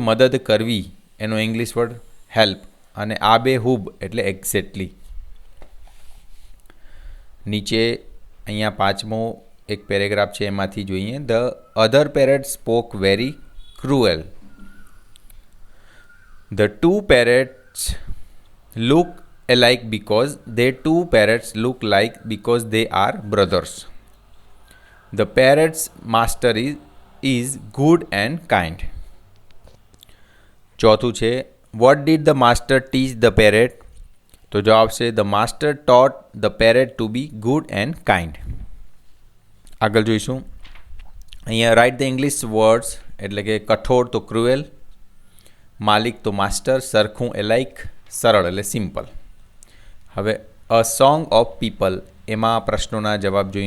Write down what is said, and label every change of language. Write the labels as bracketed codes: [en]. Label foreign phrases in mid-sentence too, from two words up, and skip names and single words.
[gu] મદદ કરવી, એનો [en] English word help, [gu] અને આબેહૂબ એટલે એક્ઝેક્ટલી. નીચે અહીંયા પાંચમો એક પેરેગ્રાફ છે, એમાંથી જોઈએ. [en] The other parrot spoke very cruel. the two parrots look alike because they two parrots look like because they are brothers. The parrot's master is good and kind. [gu] ચોથું છે. [en] What did the master teach the parrot? [gu] તો જવાબ છે. [en] The master taught the parrot to be good and kind. [gu] આગળ જોઈશું. અહીંયા [en] write the English words [gu] એટલે કે કઠોર તો ક્રુએલ, માલિક તો માસ્ટર, સરખું એલાઇક, સરળ એટલે સિમ્પલ. હવે [en] a song of people, [gu] એમાં પ્રશ્નોના જવાબ જોઈએ.